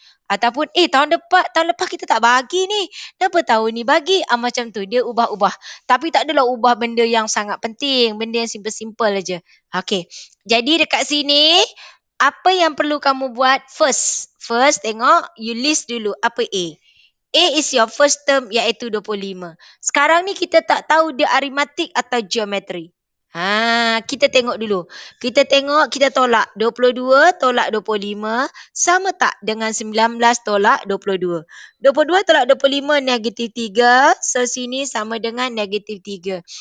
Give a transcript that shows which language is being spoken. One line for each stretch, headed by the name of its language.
Malay: Ataupun, tahun lepas kita tak bahagi ni. Kenapa tahun ni bagi? Macam tu. Dia ubah-ubah. Tapi tak adalah ubah benda yang sangat penting. Benda yang simple-simple aja. Okay. Jadi dekat sini, apa yang perlu kamu buat first? First, tengok, you list dulu apa A.
English: A is your first term iaitu 25.
Malay: Sekarang ni kita tak tahu dia aritmatik atau geometri. Kita tengok dulu. Kita tolak 22 tolak 25 sama tak dengan 19 tolak 22. 22 tolak 25 negatif 3. So sini sama dengan negatif 3.